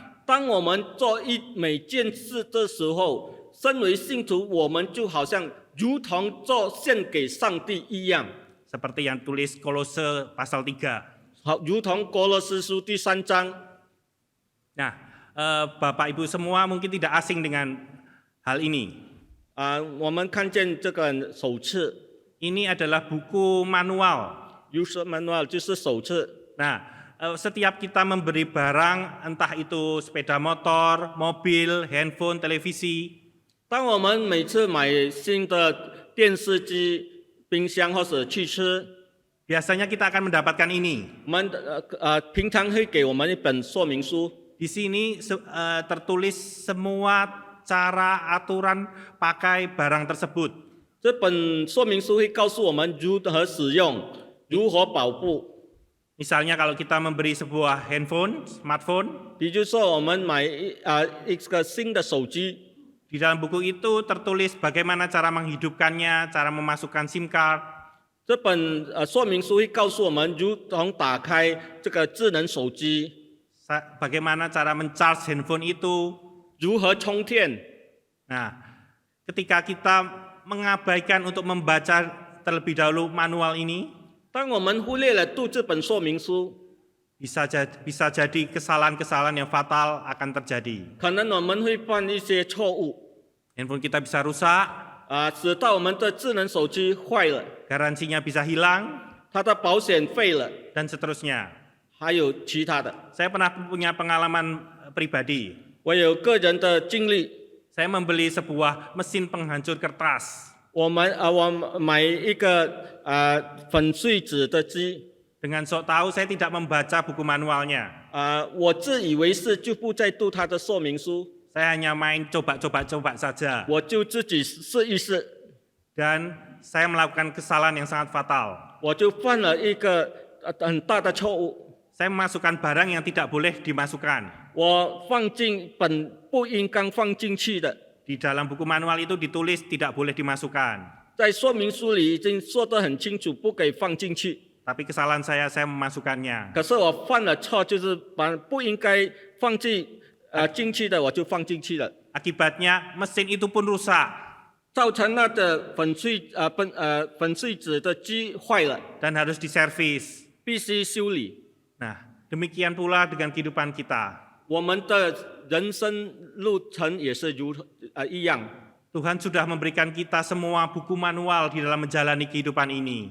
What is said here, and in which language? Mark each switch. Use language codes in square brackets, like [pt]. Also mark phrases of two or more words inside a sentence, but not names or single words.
[zh] 当我们做每件事的时候，身为信徒，我们就好像如同做献给上帝一样。 [id] Seperti yang tulis Kolose pasal 3. [zh] 好，如同哥罗斯书第3章。 [id] Nah, Bapak Ibu semua mungkin tidak asing dengan hal ini. [zh] 我们看见这个手册 [id] Ini adalah buku manual. ， [en] user manual [zh] 就是手册。 [id] Nah, setiap kita memberi barang, entah itu sepeda motor, mobil, handphone, televisi, [zh] 当我们每次买新的电视机、冰箱或者汽车， [id] biasanya kita akan mendapatkan ini. [zh] 我们平常会给我们一本说明书。 [id] Di sini tertulis semua cara aturan pakai barang tersebut. [zh] 这本说明书会告诉我们如何使用，如何保护。 [id] Misalnya kalau kita memberi sebuah handphone, smartphone, [zh] 比如说我们买一个新的手机， [id] di dalam buku itu tertulis bagaimana cara menghidupkannya, cara memasukkan [en] SIM card. [zh] 这本说明书会告诉我们如何打开这个智能手机， [id] Bagaimana cara mencharge handphone itu. [zh] 如何充电。 [id] Nah, ketika kita mengabaikan untuk membaca terlebih dahulu manual ini, [zh] 当我们忽略了读这本说明书， [id] bisa jadi kesalahan-kesalahan yang fatal akan terjadi. [zh] 可能我们会犯一些错误， [id] Handphone kita bisa rusak, [zh] 使到我们的智能手机坏了， [id] garansinya bisa hilang, [zh] 它的保险废了， [id] dan seterusnya. [zh] 还有其他的。 [id] Saya pernah punya pengalaman pribadi. [zh] 我有个人的经历， [id] Saya membeli sebuah mesin penghancur kertas. [zh] 我买一个粉碎纸的机， [id] Dengan sok tahu saya tidak membaca buku manualnya. [zh] 我自以为是就不再读它的说明书， [id] Saya hanya main coba saja. [zh] 我就自己试一试， [id] Dan saya melakukan kesalahan yang sangat fatal. [zh] 我就犯了一个很大的错误。 [id] Saya memasukkan barang yang tidak boleh dimasukkan. [zh] 我放进本不应该放进去的， [id] Di dalam buku manual itu ditulis tidak boleh dimasukkan. [zh] 在说明书里已经说得很清楚，不给放进去。 [id] Tapi kesalahan saya memasukkannya. [zh] 可是我犯了错，就是把不应该放进去的，我就放进去了， [id] Akibatnya mesin itu pun rusak. [zh] 造成那的粉碎纸的机坏了， [id] Dan harus diservis. [zh] 必须修理。 [id] Nah, demikian pula dengan kehidupan kita. [zh] 我们的人生路程也是一样。 [id] Tuhan sudah memberikan kita semua buku manual di dalam menjalani kehidupan ini.